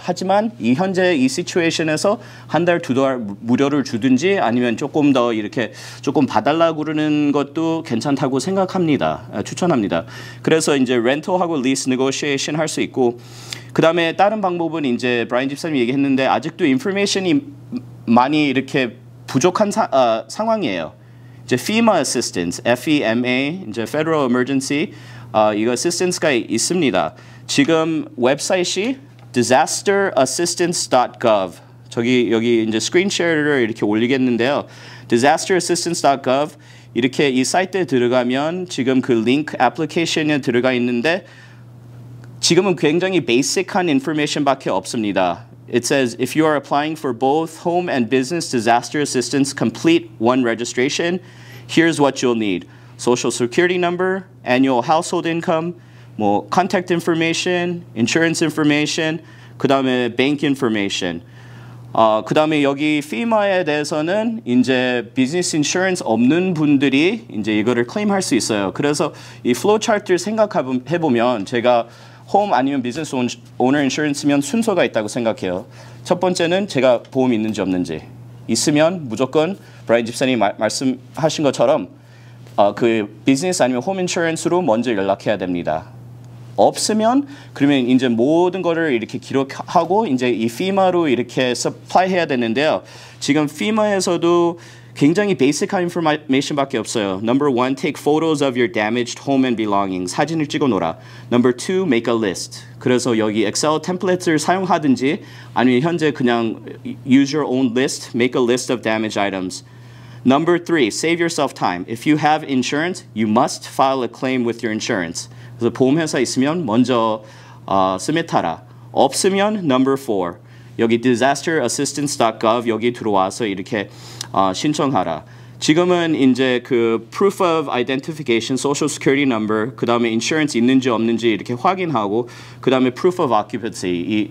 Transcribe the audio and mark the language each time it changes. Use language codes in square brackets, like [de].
[ko] 하지만 현재 이 시츄에이션에서 1달, 2달 무료를 주든지 아니면 조금 더 이렇게 조금 봐달라고 그러는 것도 괜찮다고 생각합니다. 추천합니다. 그래서 이제 렌터하고 리스 네고시에이션 할 수 있고 그 다음에 다른 방법은 이제 브라이언 집사님이 얘기했는데 아직도 인포메이션이 많이 이렇게 부족한 상황이에요. 이제 FEMA assistance, FEMA, 이제 Federal Emergency 이거 assistance가 있습니다. 지금 웹사이트이 disasterassistance.gov 여기 이제 스크린 쉐어를 이렇게 올리겠는데요. disasterassistance.gov 이렇게 이 사이트에 들어가면 지금 그 링크 애플리케이션에 들어가 있는데 지금은 굉장히 베이직한 인포메이션밖에 없습니다. [en] It says if you are applying for both home and business disaster assistance, complete one registration. Here's what you'll need: social security number, annual household income, 뭐 contact information, insurance information, [ko] 그다음에 [en] bank information. [ko] 그다음에 여기 FEMA에 대해서는 이제 비즈니스 인슈런스 없는 분들이 이제 이거를 클레임할 수 있어요. 그래서 이 플로우 차트를 생각해 보면 제가 홈 아니면 비즈니스 오너 인슈런스면 순서가 있다고 생각해요. 첫 번째는 제가 보험이 있는지 없는지. 있으면 무조건 브라이언 집사님이 말씀하신 것처럼 그 비즈니스 아니면 홈 인슈런스로 먼저 연락해야 됩니다. 없으면 그러면 이제 모든 거를 이렇게 기록하고 이제 이 FEMA로 이렇게 서플라이 해야 되는데요. 지금 FEMA에서도 굉장히 베이직한 인포메이션밖에 없어요. [en] Number 1, take photos of your damaged home and belongings. [ko] 사진을 찍어놓으라. [en] Number 2, make a list. [ko] 그래서 여기 엑셀 템플릿을 사용하든지 아니면 현재 그냥 [en] use your own list, make a list of damaged items. Number 3, save yourself time. If you have insurance, you must file a claim with your insurance. [ko] 그래서 보험회사 있으면 먼저 스밋하라. 없으면 number 4, 여기 disasterassistance.gov 여기 들어와서 이렇게 신청하라. 지금은 이제 그 proof of identification, social security number, 그 다음에 insurance 있는지 없는지 이렇게 확인하고 그 다음에 proof of occupancy.